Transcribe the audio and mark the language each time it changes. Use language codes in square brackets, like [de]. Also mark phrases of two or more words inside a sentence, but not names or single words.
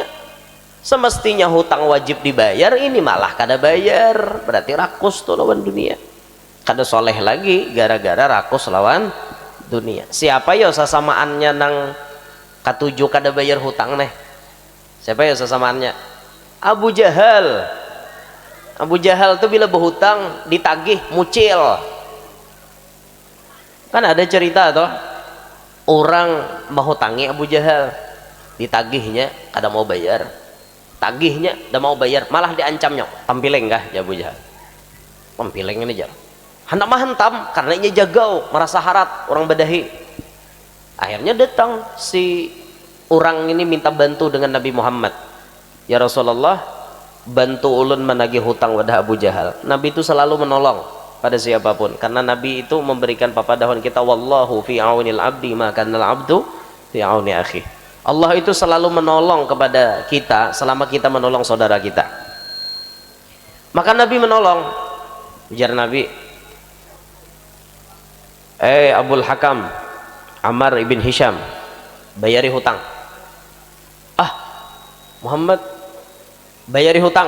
[bjn] Semestinya hutang wajib dibayar, ini malah kada bayar, berarti rakus tuh lawan dunia. Kada soleh lagi gara-gara rakus lawan dunia. Siapa ya sesamaannya nang katuju kada bayar hutang neh? Siapa ya sesamaannya? Abu Jahal. Abu Jahal tuh bila berhutang ditagih mucil. Kan ada cerita toh, orang menghutangi Abu Jahal, ditagihnya kada mau bayar, tagihnya kada mau bayar, malah diancamnya pampileng kah ya Abu Jahal. Pampileng ini jar hendak mahantam karena ia jagau merasa harat orang badahi. Akhirnya datang si orang ini minta bantu dengan Nabi Muhammad. Ya Rasulullah, bantu ulun menagih hutang wadah Abu Jahal. Nabi itu selalu menolong pada siapapun, karena Nabi itu memberikan papadahon kita, [ar] wallahu fi aunil abdi ma kanal abdu fi auni akhi. [bjn] Allah itu selalu menolong kepada kita selama kita menolong saudara kita. Maka Nabi menolong. Ujar Nabi, Abul Hakam Ammar ibn Hisham, bayari hutang. Muhammad, bayari hutang.